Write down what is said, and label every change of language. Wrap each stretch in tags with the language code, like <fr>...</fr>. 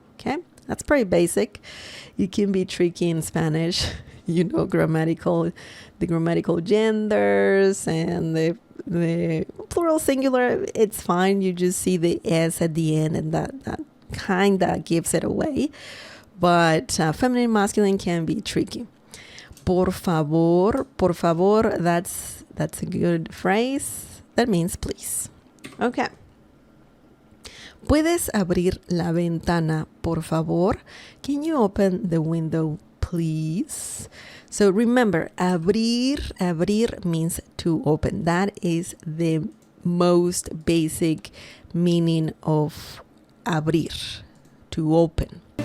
<en>Okay, that's pretty basic. It can be tricky in Spanish, you know, the grammatical genders and the plural, singular. It's fine. You just see the s at the end, and that kind of gives it away. But feminine, masculine can be tricky. Por favor, that's a good phrase. That means please. Okay.</en> <es>¿Puedes abrir la ventana, por favor?</es> <en>Can you open the window, please? So remember, abrir means to open. That is the most basic meaning of abrir, to open.</en>